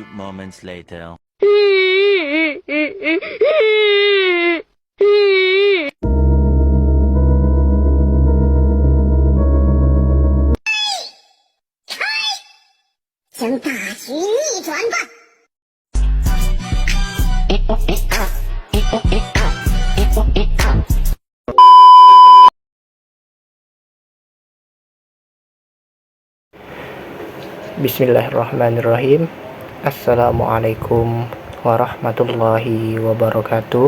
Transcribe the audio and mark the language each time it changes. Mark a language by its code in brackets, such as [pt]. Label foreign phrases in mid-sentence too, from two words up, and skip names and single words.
[en] moments later. [zh] 将大局逆转吧！ [ar] Bismillahirrahmanirrahim. السلام عليكم ورحمة الله وبركاته.